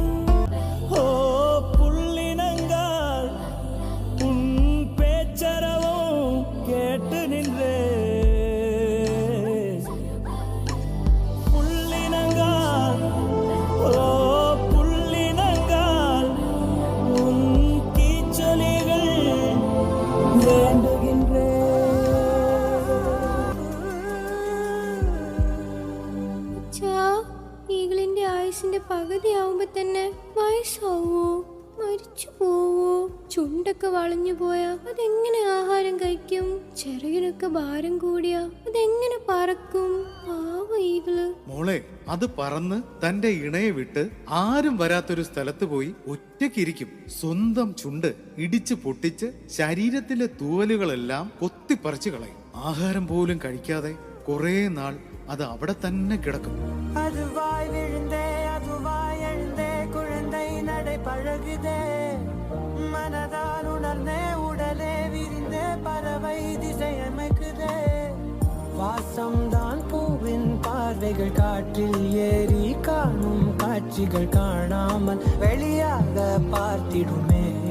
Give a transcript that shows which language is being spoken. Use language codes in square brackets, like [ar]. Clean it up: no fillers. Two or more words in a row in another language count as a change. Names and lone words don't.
[ta] ஓ புள்ளினங்கால் உன் பேச்சரவும் கேட்டு நின்றே. புள்ளினங்கால் ஓ புள்ளினங்கால் உன் கீச்சொலிகள் வேண்டுகின்றே. [ml] ഈഗിളിന്റെ ആയുസിന്റെ പകുതിയാവുമ്പോ തന്നെ വയസ്സാവോ, മരിച്ചു പോവോ? ചുണ്ടൊക്കെ വളഞ്ഞു പോയാ അതെങ്ങനെ ആഹാരം കഴിക്കും? ചിറകിനൊക്കെ ഭാരം കൂടിയാ അതെങ്ങനെ പറക്കും? പാവ ഈഗിള്. മോളെ, അത് പറന്ന് തന്റെ ഇണയെ വിട്ട് ആരും വരാത്തൊരു സ്ഥലത്ത് പോയി ഒറ്റയ്ക്കിരിക്കും. സ്വന്തം ചുണ്ട് ഇടിച്ചു പൊട്ടിച്ച് ശരീരത്തിലെ തൂവലുകളെല്ലാം കൊത്തിപ്പറിച്ചു കളയും. ആഹാരം പോലും കഴിക്കാതെ കുറെ നാൾ അത് അവിടെ തന്നെ കിടക്കും. [ta] அதுவாய் விழுந்தே அதுவாய் எழுந்தே குழந்தை நடை பழகுதே. மனதால் உணர்ந்தே உடலே விரிந்தே பறவை திசை அமைக்குதே. வாசம்தான் பூவின் பார்வைகள் காற்றில் ஏறி காணும் காட்சிகள் காணாமல் வெளியாக பார்த்திடுமே.